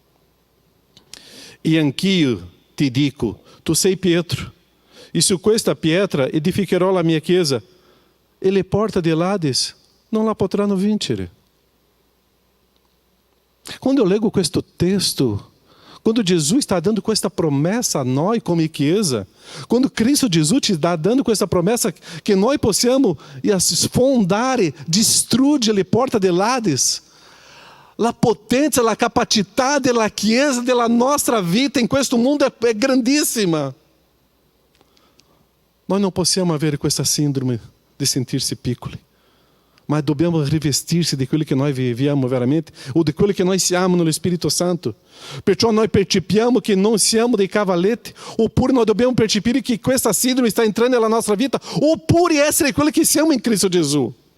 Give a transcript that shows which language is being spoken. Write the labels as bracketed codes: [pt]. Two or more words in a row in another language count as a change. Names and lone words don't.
[it] E anch'io ti dico, tu sei Pietro, e su questa pietra edificherò la mia chiesa, e le porte dell'Ades non la potranno vincere. Quando eu leggo questo testo, [pt] quando Jesus está dando [it] questa promessa [pt] a nós como [it] chiesa, [pt] quando Cristo Jesus te está dando [it] questa promessa [pt] que nós possamos [it] sfondare, distruggere le porte dell'Ades, la potenza, la capacità della chiesa, della nostra vita in questo mondo è grandissima. [pt] Nós não [it] possiamo avere questa síndrome di sentirsi piccoli, ma dobbiamo rivestirsi di quello che noi viviamo veramente, o di quello che noi siamo nello Spirito Santo. Perciò noi percepiamo che non siamo dei cavaletti, oppure noi dobbiamo percepire che questa síndrome sta entrando nella nostra vita, oppure essere quello che siamo in Cristo Gesù.